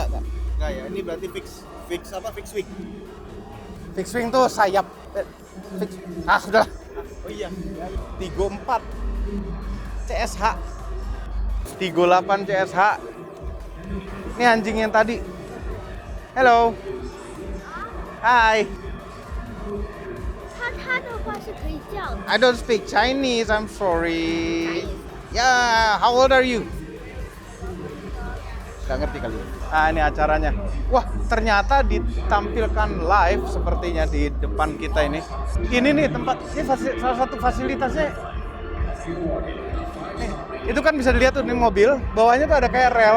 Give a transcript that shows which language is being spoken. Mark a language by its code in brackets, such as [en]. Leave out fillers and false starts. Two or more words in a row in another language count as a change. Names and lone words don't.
[id] Enggak ya, ini berarti [en] fix wing. Fix wing [id] tuh sayap. Fix. Ah, sudahlah. Oh iya. Tigo 4 CSH. Tigo 8 CSH. Ini anjing yang tadi. Hello. Hi. [zh] 它的话是可以叫的。 [en] I don't speak Chinese. I'm sorry. Yeah, how old are you? [id] Gak ngerti kali. Ah, ini acaranya. Wah, ternyata ditampilkan live sepertinya di depan kita ini. Ini nih tempat, ini salah satu fasilitasnya. Nih, itu kan bisa dilihat tuh nih mobil, bawahnya tuh ada kayak rel.